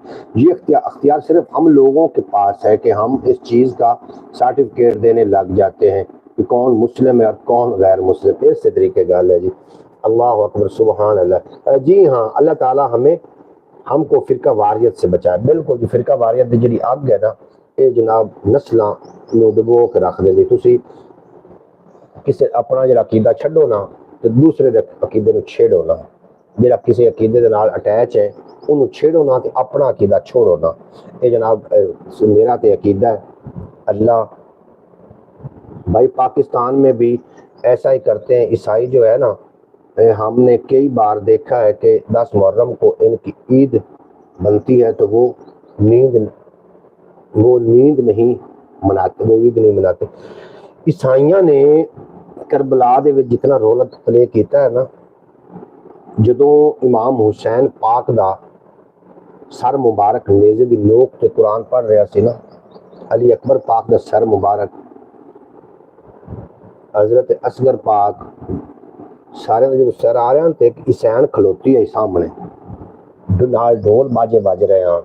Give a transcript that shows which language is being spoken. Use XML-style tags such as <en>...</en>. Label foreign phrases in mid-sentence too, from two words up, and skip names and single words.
<ur>یہ اختیار صرف ہم لوگوں کے پاس ہے کہ ہم اس چیز کا سرٹیفکیٹ دینے لگ جاتے ہیں کہ کون مسلم ہے اور کون غیر مسلم.</ur> <pa>اس طریقے گل ہے جی.</pa> <ar>اللہ اکبر سبحان اللہ.</ar> <ur>جی ہاں, اللہ تعالی ہم کو فرقہ واریت سے بچائے.</ur> <pa>بالکل جو فرقہ واریت دی جڑی اگ ہے نا, یہ جناب نسلاں نو ڈبو کے رکھ دے. تسی کسی اپنا جڑا عقیدہ چھڈو نا تے دوسرے دے عقیدے نو چھیڑو نا. جڑا کسی عقیدے دے نال اٹیچ ہے انہوں چھیڑو نا تے اپنا عقیدہ چھوڑو نا. یہ جناب میرا تے عقیدہ ہے.</pa> <ur>اللہ بھائی پاکستان میں بھی ایسا ہی کرتے ہیں. عیسائی جو ہے نا, ہم نے کئی بار دیکھا ہے کہ 10 محرم کو ان کی عید بنتی ہے تو وہ نیند نہیں مناتے, وہ عید نہیں مناتے.</ur> <pa>عیسائیاں نے کربلا دے وچ جتنا</pa> <en>role play</en> <pa>کیتا ہے نا, جدوں امام حسین پاک دا سر مبارک نیزے دی نوک تے قرآن پڑھ رہا سی نا, علی اکبر پاک دا سر مبارک, حضرت اصغر پاک سارے جو سر آ رہے ہیں تے ایک حسین کھلوتی ہے سامنے, نال ڈھول باجے بج رہے ہیں.</pa>